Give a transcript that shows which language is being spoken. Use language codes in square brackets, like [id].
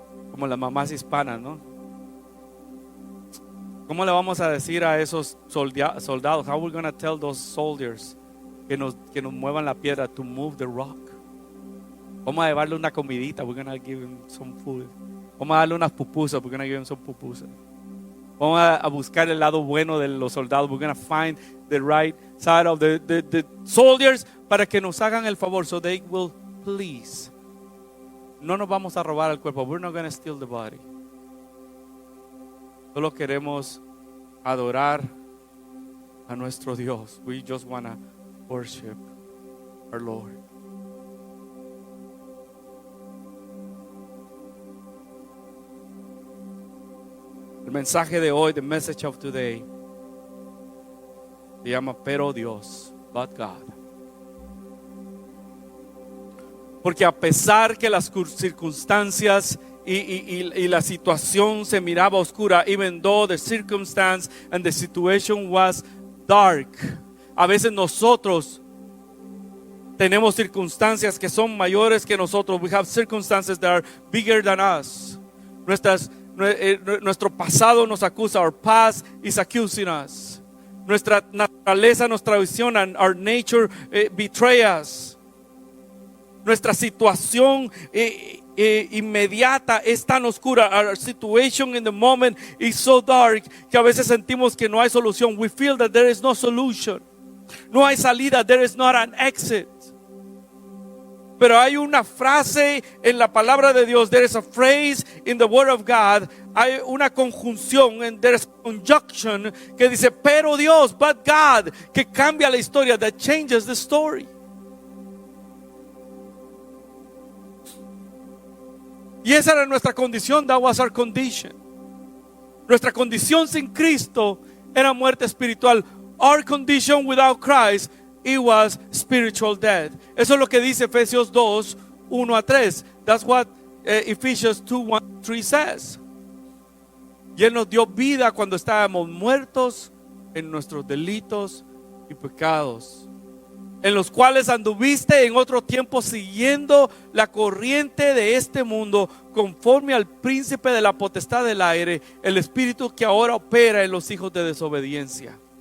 [es] Como las mamás hispanas, ¿no? ¿Cómo le vamos a decir a esos soldados? [en] How are we going to tell those soldiers [es] que nos muevan la piedra, [en] to move the rock? [es] Vamos a llevarle una comidita. [en] We're going to give him some food. [es] Vamos a darle unas pupusas. [en] We're going to give him some pupusas. [es] Vamos a buscar el lado bueno de los soldados. [en] We're going to find the right side of the soldiers [es] para que nos hagan el favor, [en] so they will please. [es] No nos vamos a robar el cuerpo. [en] We're not going to steal the body. [es] Solo queremos adorar a nuestro Dios. [en] We just want to worship our Lord. [es] El mensaje de hoy, [en] the message of today, [es] se llama Pero Dios, [en] but God. [es] Porque a pesar que las circunstancias y la situación se miraba oscura, [en] even though the circumstance and the situation was dark, [es] a veces nosotros tenemos circunstancias que son mayores que nosotros. [en] We have circumstances that are bigger than us. [es] Nuestro pasado nos acusa. [en] Our past is accusing us. [es] Nuestra naturaleza nos traiciona. [en] Our nature betray us. [es] Nuestra situación inmediata es tan oscura. [en] Our situation in the moment is so dark [es] que a veces sentimos que no hay solución. [en] We feel that there is no solution. [es] No hay salida. [en] There is not an exit. [es] Pero hay una frase en la palabra de Dios. [en] There is a phrase in the word of God. [es] Hay una conjunción, [en] and there is a conjunction [es] que dice pero Dios, [en] but God, [es] que cambia la historia, [en] that changes the story. [es] Y esa era nuestra condición. [en] That was our condition. [es] Nuestra condición sin Cristo era muerte espiritual. [en] Our condition without Christ, it was spiritual death. [es] Eso es lo que dice Efesios 2, 1 a 3. [en] That's what Ephesians 2, 1, 3 says. [es] Y Él nos dio vida cuando estábamos muertos en nuestros delitos y pecados, en los cuales anduviste en otro tiempo siguiendo la corriente de este mundo, conforme al príncipe de la potestad del aire, el espíritu que ahora opera en los hijos de desobediencia,